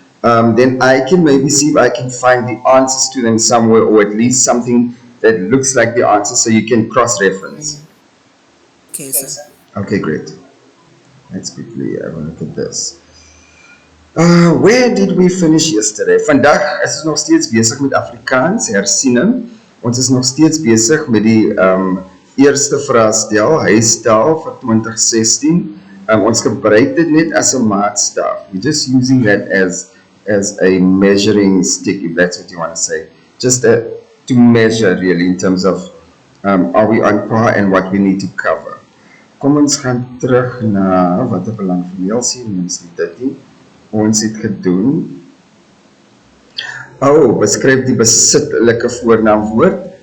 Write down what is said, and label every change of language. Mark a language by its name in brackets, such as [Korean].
[English] Then I can maybe see if I can find the answers to them somewhere, or at least something that looks like the answer so you can cross-reference. Okay, sir. Okay, great. Let's quickly have a look at this. Where did we finish yesterday? [Afrikaans] Vandag is ons nog steeds besig met Afrikaans hersiening. Ons is nog steeds besig met die eerste vraestel, huistaal vir 2016. Ons gebruik dit net as 'n maatstaaf. [English] We're just using that as a measuring stick, if that's what you want to say. Just to measure really in terms of are we on par and what we need to cover. [Afrikaans] Kom ons gaan terug na wat 'n belang vir Elsie, mens dit nie. Ons het gedoen. Beskryf die besittelike voornaamwoord.